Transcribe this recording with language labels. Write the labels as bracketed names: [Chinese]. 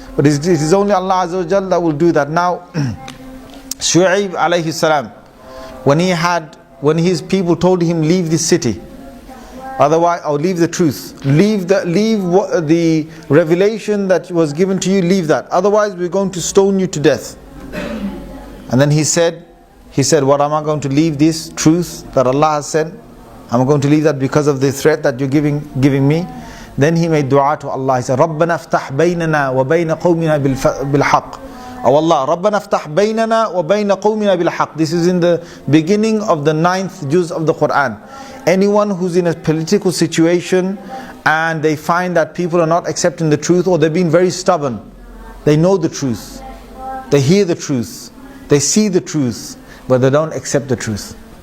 [English] But it is only Allah Azza wa Jalla that will do that. Now, Shu'aib alayhi salam, when his people told him, leave this city, otherwise, or leave the truth, leave the revelation that was given to you, leave that. Otherwise, we're going to stone you to death. And then he said, what am I going to leave this truth that Allah has said? I'm going to leave that because of the threat that you're giving me. Then he made dua to Allah. He said, [Arabic] رَبَّنَا افْتَحْ بَيْنَنَا وَبَيْنَ قَوْمِنَا بِالْحَقِّ. [English] Oh Allah, [Arabic] رَبَّنَا افْتَحْ بَيْنَنَا وَبَيْنَ قَوْمِنَا بِالْحَقِّ. [English] This is in the beginning of the 9th juz of the Quran. Anyone who's in a political situation and they find that people are not accepting the truth, or they're being very stubborn, they know the truth, they hear the truth, they see the truth, but they don't accept the truth.